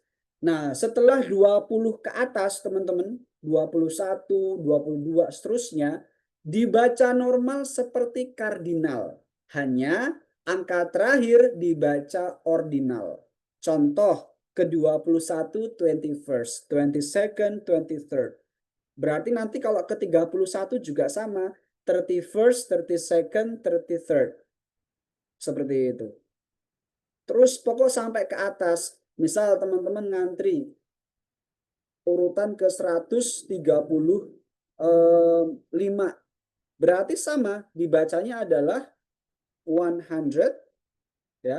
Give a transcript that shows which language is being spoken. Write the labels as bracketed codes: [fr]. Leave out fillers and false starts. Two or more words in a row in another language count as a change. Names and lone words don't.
[id] Nah, setelah 20 ke atas, teman-teman, 21, 22, seterusnya, dibaca normal seperti kardinal. Hanya angka terakhir dibaca ordinal. Contoh, ke-21, 21st, 22nd, 23rd. Berarti nanti kalau ke-31 juga sama, 31st, 32nd, 33rd. Seperti itu. Terus pokok sampai ke atas. Misal teman-teman ngantri urutan ke 135. Berarti sama, dibacanya adalah 100 ya.